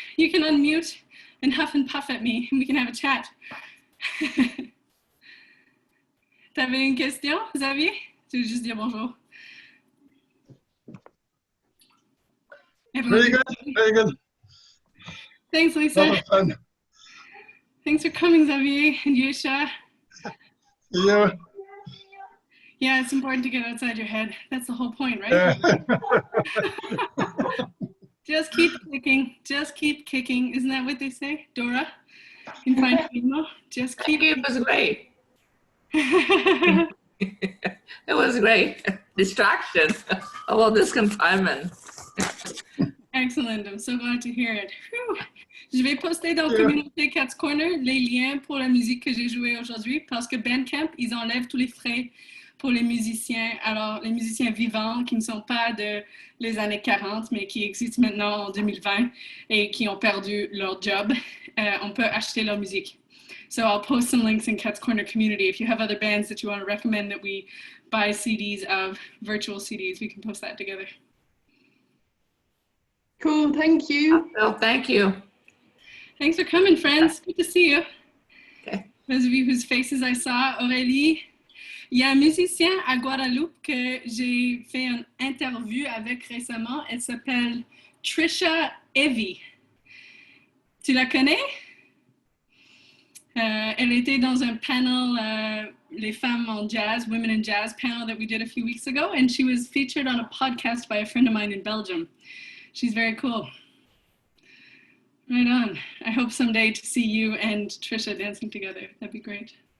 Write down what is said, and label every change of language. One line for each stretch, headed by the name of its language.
English: You can unmute and huff and puff at me and we can have a chat.
French: T'avais une question, Xavier? Tu veux juste dire bonjour?
English: Very good, very good. Thanks, Lisa. A lot of fun. Thanks for coming, Xavier and Yusha. Yeah. Yeah, it's important to get outside your head. That's the whole point, right? Just keep kicking. Just keep kicking. Isn't that what they say, Dora? In Finding Nemo? Just keep. It was great. It was great. Distraction of all this confinement. Excellent. I'm so glad to hear it. Whew.
French: Je vais poster dans Communauté Cats Corner les liens pour la musique que j'ai jouée aujourd'hui parce que Bandcamp, ils enlèvent tous les frais pour les musiciens. Alors, les musiciens vivants qui ne sont pas de les années 40, mais qui existent maintenant en 2020 et qui ont perdu leur job, on peut acheter leur musique.
English: So I'll post some links in Cats Corner community. If you have other bands that you want to recommend that we buy CDs of, virtual CDs, we can post that together. Cool, thank you. Well, thank you. Thanks for coming, friends. Good to see you. Okay. Those of you whose faces I saw, Aurélie.
French: Il y a un musicien à Guadeloupe que j'ai fait une interview avec récemment. Elle s'appelle Trisha Evie. Tu la connais? Elle était dans un panel, Les Femmes en Jazz,
English: Women in Jazz panel that we did a few weeks ago, and she was featured on a podcast by a friend of mine in Belgium. She's very cool. Right on. I hope someday to see you and Trisha dancing together. That'd be great.